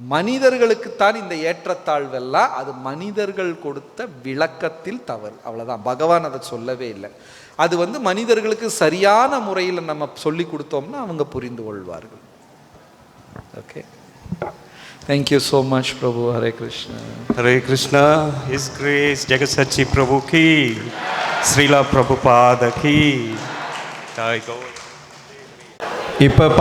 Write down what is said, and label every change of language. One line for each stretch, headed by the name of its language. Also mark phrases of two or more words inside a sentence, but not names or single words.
Tamil: மனிதர்களுக்குத்தான் இந்த ஏற்றத்தாழ்வெல்லாம், அது மனிதர்கள் கொடுத்த விளக்கத்தில் தவறு, அவ்வளோதான். பகவான் அதை சொல்லவே இல்லை. அது மனிதர்களுக்கு சரியான முறையில் நம்ம சொல்லி கொடுத்தோம்னா அவங்க புரிந்து கொள்வார்கள்.
English: okay, thank you so much பிரபு. ஹரே கிருஷ்ணா.
Hindi: हरे कृष्णा.
English: His Grace
Hindi: जगत सच्ची प्रभु की, श्रीला प्रभुपाद की जय गो.
Tamil: இப்போ